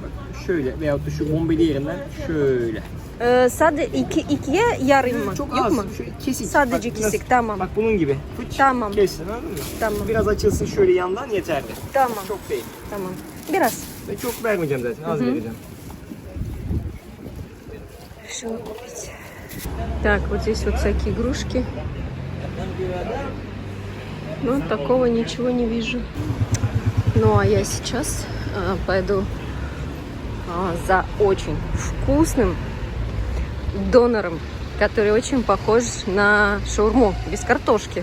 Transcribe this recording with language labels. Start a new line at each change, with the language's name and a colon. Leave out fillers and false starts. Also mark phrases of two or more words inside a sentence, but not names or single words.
Turkish: Şöyle veyahut da şu bombeli yerinden şöyle. Sadece ikiye yarım mı? Çok Yok az. mu? Şöyle kesik. Sadece Bak, kesik, biraz- tamam. Bak bunun gibi. Fıç. Tamam. Kessin, anladın mı? Tamam. Biraz açılsın şöyle yandan yeterli. Tamam. Çok değil. Tamam. Biraz. Ve çok vermeyeceğim zaten. Az vereceğim.
Russian: Решила купить. Так, вот здесь вот всякие игрушки. Ну, такого ничего не вижу. Ну, а я сейчас пойду за очень вкусным донором, который очень похож на шаурму, без картошки.